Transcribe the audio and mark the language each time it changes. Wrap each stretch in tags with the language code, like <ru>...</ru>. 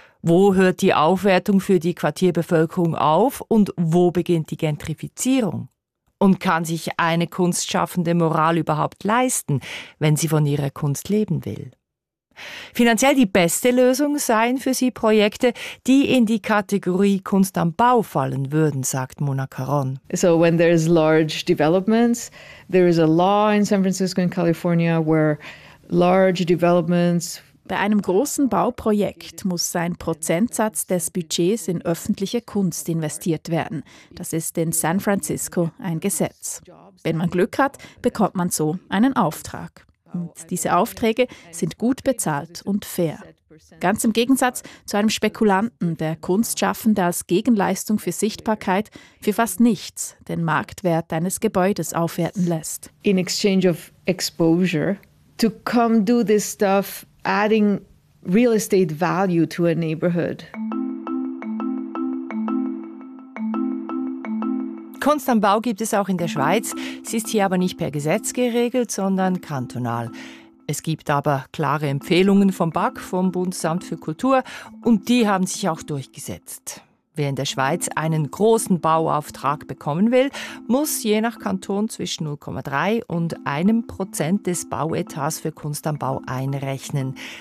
<de>Wo hört die Aufwertung für die Quartierbevölkerung auf und wo beginnt die Gentrifizierung? Und kann sich eine kunstschaffende Moral überhaupt leisten, wenn sie von ihrer Kunst leben will? Finanziell die beste Lösung seien für sie Projekte, die in die Kategorie Kunst am Bau fallen würden, sagt Mona Caron.</de> <en>So when there is large developments, there is a law in San Francisco and California where large developments.</en> <de>Bei einem großen Bauprojekt muss ein Prozentsatz des Budgets in öffentliche Kunst investiert werden. Das ist in San Francisco ein Gesetz. Wenn man Glück hat, bekommt man so einen Auftrag. Und diese Aufträge sind gut bezahlt und fair. Ganz im Gegensatz zu einem Spekulanten, der Kunstschaffende als Gegenleistung für Sichtbarkeit für fast nichts den Marktwert eines Gebäudes aufwerten lässt.</de> <en>In exchange of exposure, to come do this stuff, adding real estate value to a neighborhood.</en> <de>Kunst am Bau gibt es auch in der Schweiz. Sie ist hier aber nicht per Gesetz geregelt, sondern kantonal. Es gibt aber klare Empfehlungen vom BAK, vom Bundesamt für Kultur, und die haben sich auch durchgesetzt. Wer in der Schweiz einen großen Bauauftrag bekommen will, muss je nach Kanton zwischen 0,3 und 1% des Bauetats für Kunst am Bau einrechnen.</de>